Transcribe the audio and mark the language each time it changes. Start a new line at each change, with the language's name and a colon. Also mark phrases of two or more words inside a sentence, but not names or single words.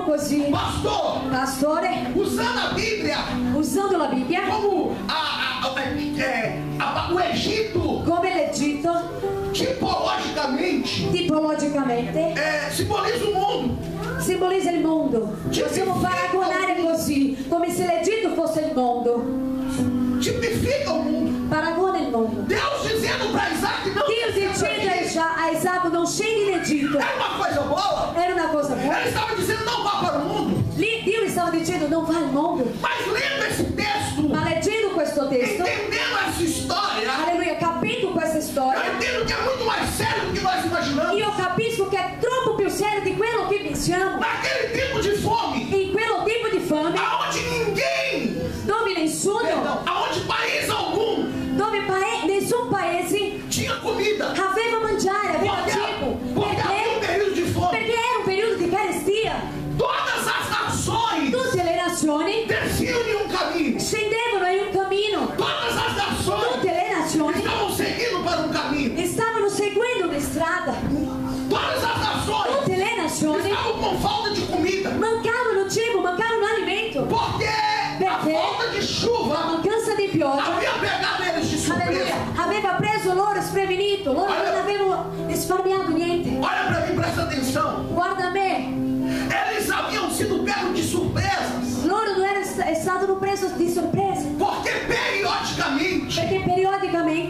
Italian: così, Pastore, usando la Bibbia
Portuguese: como o Egito,
Italian: come l'Egitto, tipologicamente
Portuguese: simboliza o mundo.
Italian: simbolizza il mondo. Possiamo paragonare così, come se l'Egitto fosse il mondo.
Portuguese: Tipifica o mundo.
Italian: Paragona il mondo.
Portuguese: Deus dizendo para Isaac, não.
Italian: Dio dicendo a Isacco, non scendi in Egitto.
Portuguese: Era uma coisa boa.
Italian: Era una cosa buona.
Portuguese: Ele estava dizendo, não vá para o mundo.
Italian: Lì Dio gli stava dicendo non va al mondo.
Portuguese: Mas lendo esse texto,
Italian: Ma leggendo questo testo,
Portuguese: entendendo essa história,
Italian: alleluia, capendo questa
Portuguese: eu
Italian: storia,
Portuguese: entendo que é muito mais sério do que nós imaginamos.
Italian: io capisco che è troppo più serio di quello che pensiamo.
Portuguese: Naquele tempo de fome,
Italian: In quello tipo di fame,
Portuguese: aonde ninguém,
Italian: dove nessuno,
Portuguese: aonde país algum
Italian: dove nessun paese
Portuguese: tinha comida.
Italian: aveva mangiare, aveva cibo.
Portuguese: Porque havia um período de fome.
Italian: Perché era un periodo di carestia.
Portuguese: Todas as nações
Italian: Tutte le nazioni
Portuguese: desciam em um caminho.
Italian: scendevano in un cammino.
Portuguese: Todas as nações
Italian: Tutte le nazioni
Portuguese: estavam seguindo para um caminho.
Italian: stavano seguendo una strada.
Portuguese: Todas as nações
Italian: Tutte le nazioni
Portuguese: estavam com falta de comida.
Italian: mancavano cibo, mancavano alimento.
Portuguese: Porque a
Italian: Perché
Portuguese: falta de
Italian: la
Portuguese: chuva
Italian: mancanza di pioggia,
Portuguese: havia pegado eles de surpresa.
Italian: alleluia, aveva preso loro sprevenito. Loro non avevano risparmiato niente.
Portuguese: Olha para mim, presta atenção.
Italian: Guarda me,
Portuguese: Eles haviam sido pegos de surpresas.
Italian: loro non erano presi di sorpresa.
Portuguese: Porque periodicamente
Italian: Perché periodicamente